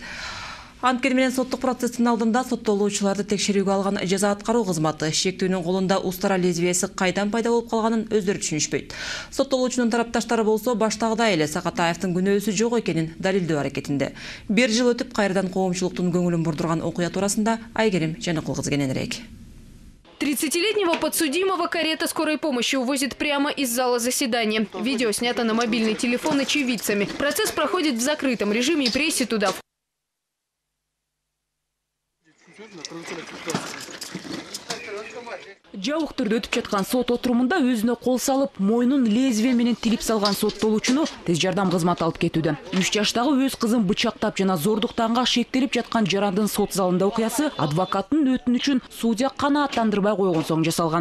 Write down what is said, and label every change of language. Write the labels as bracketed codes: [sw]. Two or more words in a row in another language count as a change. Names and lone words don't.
[ky] Анткени менен соттук процесстин алдында соттолуучуларды текшерүүгө алган жаза аткаруу кызматы шектүүнүн колунда устара лезвиясы кайдан пайда болуп калганын өздөрү түшүнүшпөйт. Соттолуучунун тарапташтары болсо баштагыдай эле Сакатаевдин күнөөсү жок экенин далилдөө аракетинде. 1 жыл өтүп кайрадан коомчулуктун көңүлүн бурдурган окуя туурасында Айгерим Жаныкулкызы кененирээк. [ru] 30-летнего подсудимого карета скорой помощи увозит прямо из зала заседания. Видео снято на мобильный телефон очевидцами. Процесс проходит в закрытом режиме, и прессе туда [ky] Жабык түрдө өтүп жаткан сот отурумунда өзүнө кол салып, мойнун лезвие менен тилип салган соттолуучуну тез жардам кызматы алып кетүүдө. 3 жаштагы өз кызын бычактап жана зордуктаганга шектелип жаткан жарандын сот залында окуясы адвокаттын өтүнүчүн судья канааттандырбай койгон соң жасалган.